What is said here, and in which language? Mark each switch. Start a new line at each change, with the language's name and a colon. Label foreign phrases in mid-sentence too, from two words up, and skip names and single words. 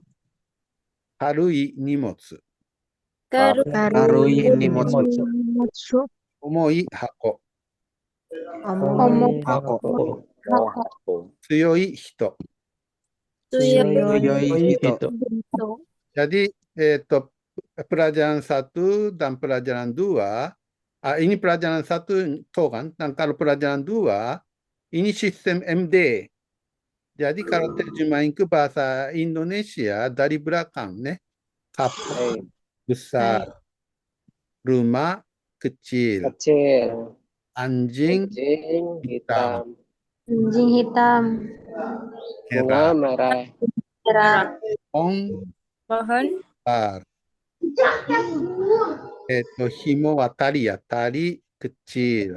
Japanese: 軽い荷物。軽い荷物、重い箱。箱、強い人。強い人。
Indonesian: Jadi pelajaran 1 dan pelajaran 2, ini pelajaran 1 toh kan, dan kalau pelajaran 2 ini sistem MD. Jadi kalau terjemahin ke bahasa Indonesia dari belakang, nih, kapal besar, rumah kecil, anjing hitam, merah, pohon besar,
Japanese: 紐は
Indonesian: tali ya, tali kecil,